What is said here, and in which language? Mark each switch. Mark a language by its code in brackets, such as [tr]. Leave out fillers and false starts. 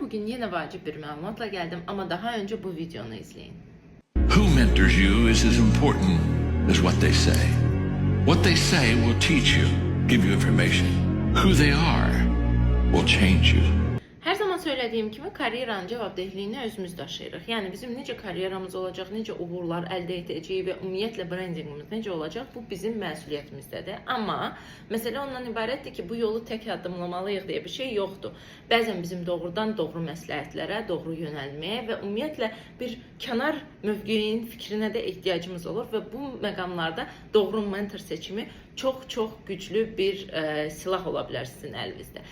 [tr] Bugün yine vacip bir məlumatla geldim ama daha önce bu videonu izleyin. [en] Who mentors you is as important as what they say. What they say will teach you, give you information. Who they are will change you. [az] Her zaman söylediğim gibi kariyeranın cavabdehliyini özümüz daşıyırıq. Yəni bizim necə karyeramız olacaq, necə uğurlar əldə edəcəyik və ümumiyyətlə brendingimiz necə olacaq, bu bizim məsuliyyətimizdədir. Amma məsələ ondan ibarətdir ki, bu yolu tək addımlamalıyıq deyə bir şey yoxdur. Bəzən bizim doğrudan doğru məsləhətlərə, doğru yönəlməyə və ümumiyyətlə bir kənar mövqeyinin fikrinə də ehtiyacımız olur və bu məqamlarda doğru mentor seçimi çox güclü bir silah ola bilər sizin əlinizdə.